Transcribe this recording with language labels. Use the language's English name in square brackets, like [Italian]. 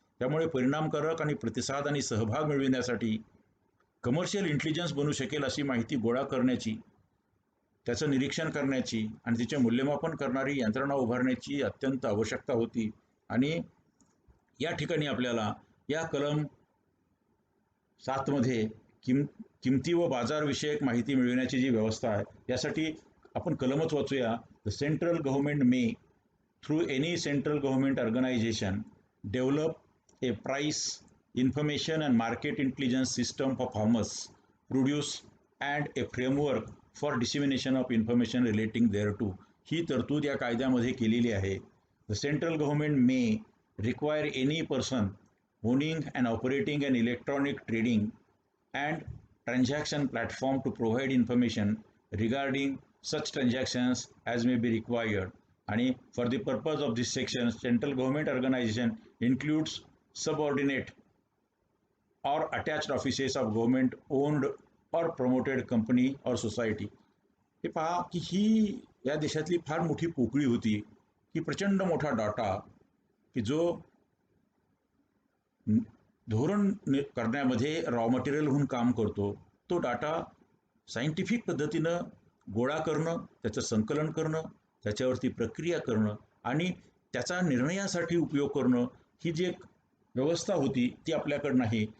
[Marathi] त्यामुळे परिणामकारक आणि प्रतिसाद आणि सहभाग मिळविण्यासाठी कमर्शियल इंटेलिजन्स बनू शकेल अशी माहिती गोळा करण्याची, त्याचं निरीक्षण करण्याची आणि तिचे मूल्यमापन करणारी यंत्रणा उभारण्याची अत्यंत आवश्यकता होती. आणि या ठिकाणी आपल्याला या कलम 7 मध्ये किमती व बाजार विषयक माहिती मिळविण्याची जी व्यवस्था आहे यासाठी आपण कलमच वाचूया. [English] The central government may through any central government organization develop a price information and market intelligence system for farmers, produce and a framework for dissemination of information relating thereto. [Marathi] ही तरतूद या कायद्यामध्ये केलेली आहे. [English] The central government may require any person owning and operating an electronic trading and transaction platform to provide information regarding such transactions as may be required. आणि for the purpose of this section, central government organization includes subordinate or attached offices of government owned or promoted company or society. [Marathi] हे पहा की ही या देशातली फार मोठी पोकळी होती की प्रचंड मोठा डाटा की जो धोरण करण्यामध्ये रॉ मटेरियल म्हणून काम करतो, तो डाटा सायंटिफिक पद्धतीनं गोळा करणं, त्याचं संकलन करणं, त्याच्यावरती प्रक्रिया करणं आणि त्याचा निर्णयासाठी उपयोग करणं, ही जी एक व्यवस्था होती ती आपल्याकडं नाही.